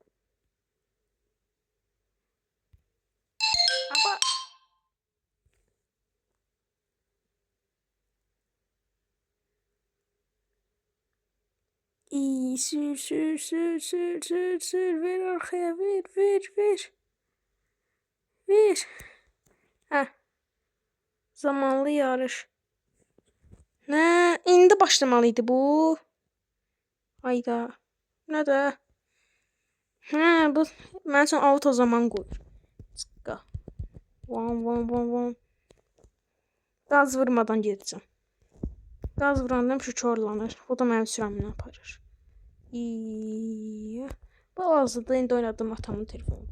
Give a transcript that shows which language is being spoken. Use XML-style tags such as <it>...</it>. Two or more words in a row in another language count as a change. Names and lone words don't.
<tr>Ama İyi sür ver arkaya ver. Heh. Zamanlı yarış. Ne? İndi başlamalıydı bu.</tr> <az>Hayda. Ne de? Ha bu mən üçün auto zaman qoyur. Çıqqa. Vam. Gaz vurmadan gedəcəm. Gaz vuranda şükorlanır. O da mənim sürəmini aparır. Hal-hazırda indi oynadım atamın telefonunda.</az>